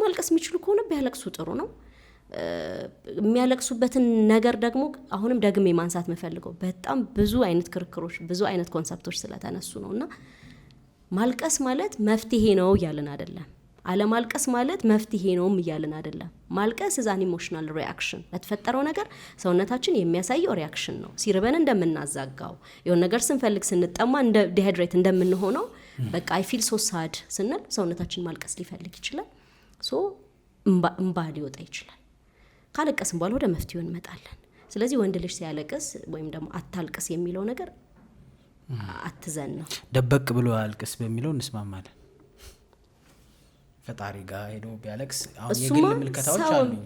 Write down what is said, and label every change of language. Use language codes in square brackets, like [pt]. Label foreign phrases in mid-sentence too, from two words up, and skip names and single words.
[am] ማልቀስ የሚችሉ ከሆነ ቢያለቅሱ ጥሩ ነው። የሚያለቅሱበትን ነገር ደግሞ አሁንም ደግሜ ማንሳት መፈልገው በጣም ብዙ አይነት ክርክሮች ብዙ አይነት ኮንሰፕቶች ስለተነሱ ነውና ማልቀስ ማለት መፍትሄ ነው ያለን አይደለም። አለማልቀስ ማለት መፍትሄ ነውም እያልን አይደለም። ማልቀስ [en] is an emotional reaction [am] ለተፈጠረው ነገር ሰውነታችን የሚያሳየው ሪአክሽን ነው። ሲርበን እንደምናዛጋው የሆነ ነገር ስንፈልግ ስንጠማ እንደ ዲሃይድሬት እንደምንሆነው በቃ [en] I feel so sad [am] ስንል ሰውነታችን ማልቀስ ሊፈልግ ይችላል። ሶ እንባ ሊወጣ ይችላል። ካለቀስን በኋላ ወደ መፍትሄው እንመጣለን። ስለዚህ ወንድ ልጅ ሲያለቅስ ወይም ደግሞ አታልቅስ የሚለው ነገር አትዘን ነው። ደበቅ ብሎ አልቅስ በሚለው እንስማማለን። ፈጣሪ ጋር ሄዶ ቢያለቅስ አሁን የግል ምልከታዎች አሉኝ።